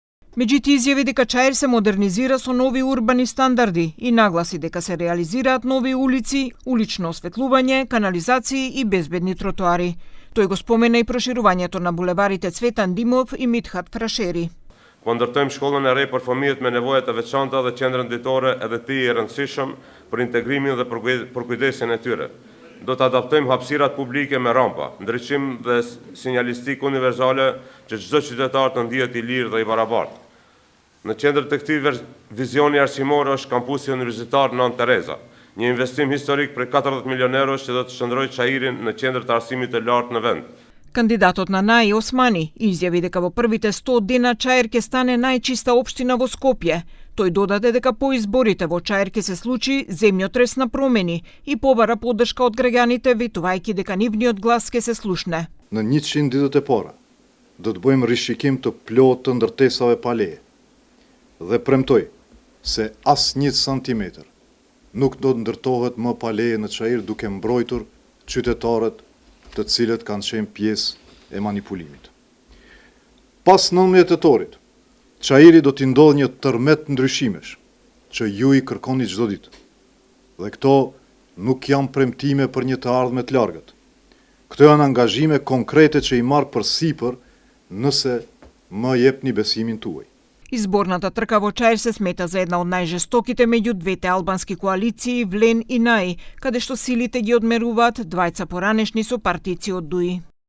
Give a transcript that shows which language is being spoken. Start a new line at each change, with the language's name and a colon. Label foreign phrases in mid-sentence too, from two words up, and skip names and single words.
Macedonian: Меѓу изјави дека Чаир се модернизира со нови урбани стандарди и нагласи дека се реализираат нови улици, улично осветлување, канализации и безбедни тротоари. Тој го спомена и проширувањето на булеварите Цветан Димов и Митхат Frasheri.
Albanian: Po ndërtojmë shkollën e re për fëmijët me nevojat e veçanta dhe qendrën ditore edhe ti i rëndësishëm për integrimin dhe përkujdesin e tyre. Do të adaptojmë hapësirat publike me rampa, ndriçim dhe sinjalistik universale që çdo qytetar të ndihet i lirë dhe i barabartë. Në qendër të këtij vizioni arsimor është kampusi universitar Nën Tereza, një investim historik për 40 milion eurosh që do të shndrojë Çairin në qendër të arsimit të lartë në vend.
Macedonian: Кандидатот на Наи Османи изјави дека во првите 100 дена Чаир ќе стане најчиста општина во Скопје. Тој додаде дека по изборите во Чаир ќе се случи земјотрес на промени и побара поддршка од граѓаните, ветувајќи дека нивниот глас ќе се слушне.
Albanian: Në 100 ditët e para do të bëjmë rishikim të plotë të ndërtesave pa leje dhe premtoj se as 1 centimetër nuk do të ndërtohet më pa leje në Çair duke mbrojtur qytetarët të cilët kanë qenë pjesë e manipulimit. Pas 19 tetorit, Çairi do t'i ndodhë një tërmet ndryshimesh që ju i kërkoni çdo ditë. Dhe këto nuk janë premtime për një të ardhme të largët. Këto janë angazhime konkrete që i marr përsipër nëse më jepni besimin tuaj.
Macedonian: Изборната трка во Чаир се смета за една од најжестоките меѓу двете албански коалиции Влен и Наи, каде што силите ги одмеруваат двајца поранешни сопартици од ДУИ.